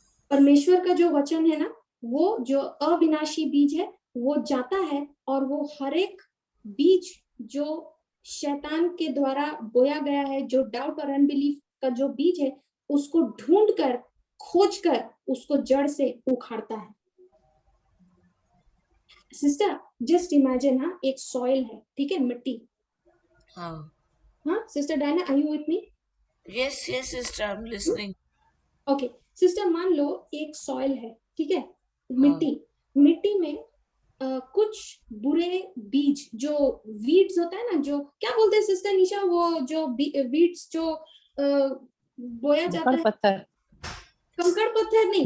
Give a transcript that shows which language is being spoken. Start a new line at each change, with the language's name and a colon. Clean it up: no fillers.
Hindi: परमेश्वर का जो वचन है ना, वो जो अविनाशी बीज है, वो जाता है और वो हर एक बीज जो शैतान के द्वारा बोया गया है, जो डाउट और अनबिलीफ का जो बीज है, उसको ढूंढकर, खोजकर उसको जड़ से उखाड़ता है। सिस्टर
English: just imagine,
Hindi: हाँ, एक सॉइल है, ठीक है, मिट्टी। हाँ sister Diana,
English: Are you with me? Yes, yes, sister, I'm listening.
Hindi: Okay sister, मान लो एक सॉइल है, ठीक है, मिट्टी में कुछ बुरे बीज, जो वीड्स होता है ना, जो क्या बोलते हैं सिस्टर निशा, वो जो वीड्स जो बोया जाता है, कंकड़ पत्थर नहीं,